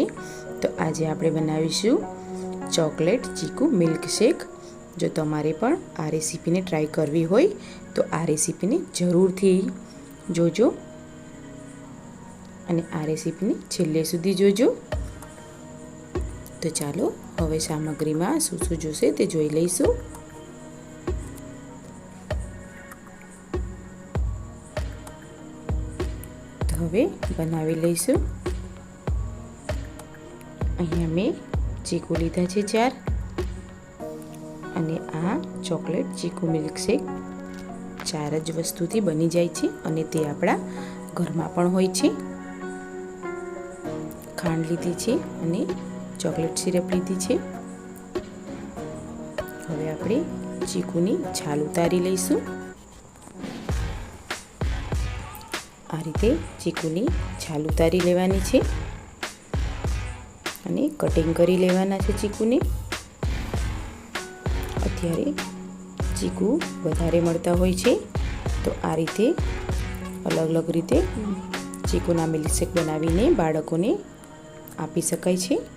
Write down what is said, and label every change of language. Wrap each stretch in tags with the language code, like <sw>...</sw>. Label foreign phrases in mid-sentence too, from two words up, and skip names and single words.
<gu>તો આજ આપણે બનાવીશું ચોકલેટ ચીકુ મિલ્કશેક। જો તમારે પણ આ રેસિપી ને ટ્રાય કરવી હોય તો આ રેસિપી ને જરૂરથી જોજો અને આ રેસિપી ને છેલ્લે સુધી જોજો। તો ચાલો હવે સામગ્રી માં શું શું જોઈશે તે જોઈ લઈશું। હવે બનાવી લઈશું। અહીંયા મેં ચીકુ લીધા છે 4 અને આ ચોકલેટ ચીકુ મિલ્કશેક 4 જ વસ્તુથી બની જાય છે અને તે આપણા ઘરમાં પણ હોય છે। ખાંડ લીધી છે અને ચોકલેટ સિરપ લીધી છે। હવે આપણે ચીકુની છાલ ઉતારી લઈશું। આ રીતે ચીકુની છાલ ઉતારી લેવાની છે અને કટિંગ કરી લેવાના છે ચીકુને। અત્યારે ચીકુ વધારે મળતા હોય છે તો આ રીતે અલગ અલગ રીતે ચીકુના મિલ્કશેક બનાવીને બાળકોને આપી શકાય છે।</gu>